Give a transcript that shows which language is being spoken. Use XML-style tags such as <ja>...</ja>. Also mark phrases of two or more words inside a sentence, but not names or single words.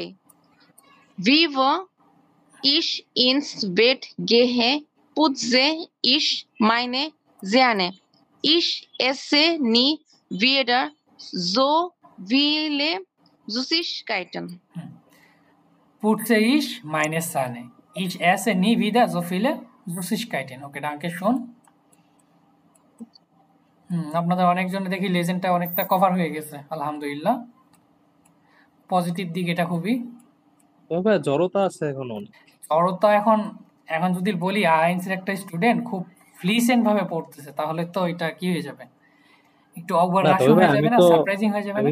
<de>Bevor ich ins Bett gehe, putze ich meine Zähne. Ich esse nie wieder so viele Süßigkeiten. Putze ich meine Zähne. Ich esse nie wieder so viele Süßigkeiten. Okay, danke schon.</de> <bn>আপনাদের অনেকজনে দেখি লেজেন্ডটা অনেকটা কভার হয়ে গেছে আলহামদুলিল্লাহ পজিটিভ দিক এটা খুবই তবে জড়তা আছে এখন জড়তা এখন যদি বলি আইএনসির একটা স্টুডেন্ট খুব ফ্লিসেন্ট ভাবে পড়তেছে তাহলে তো এটা কি হয়ে যাবে একটু</bn> <en>over rushing</en> <bn>হয়ে যাবে না সারপ্রাইজিং হয়ে যাবে না</bn>